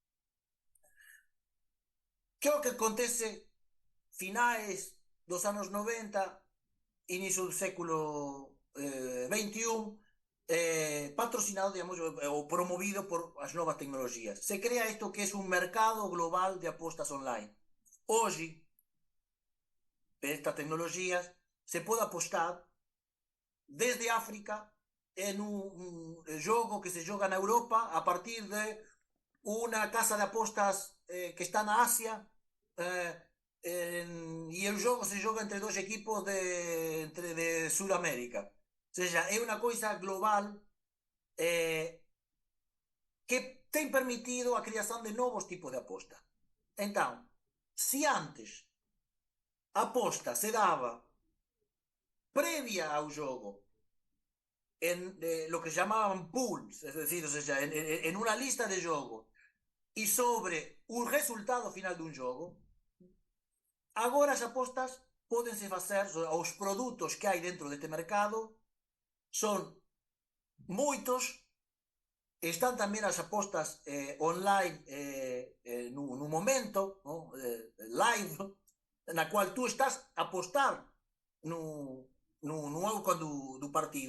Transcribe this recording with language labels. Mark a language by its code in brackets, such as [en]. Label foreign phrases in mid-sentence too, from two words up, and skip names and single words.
[gl] Que é o que acontece finais dos anos 90, inicio do século XXI, patrocinado, digamos, o promovido por as novas tecnologías. Se crea isto que é un mercado global de apostas online. Hoxe, estas tecnologías se pode apostar desde África en un jogo que se joga na Europa a partir de una casa de apostas que está na Asia, e o jogo se joga entre dois equipos de Sudamérica. [pt] Ou seja, é uma coisa global que tem permitido a criação de novos tipos de aposta. Então, se antes a aposta se dava previa ao jogo [es] en lo que llamaban pools, es decir, o sea, en una lista de juego y sobre un resultado final de un juego, [gl] agora as apostas pódense facer, os produtos que hai dentro deste mercado son moitos. Están tamén as apostas online no momento, ¿no? Live, na cual tú estás a apostar no outcome do partido.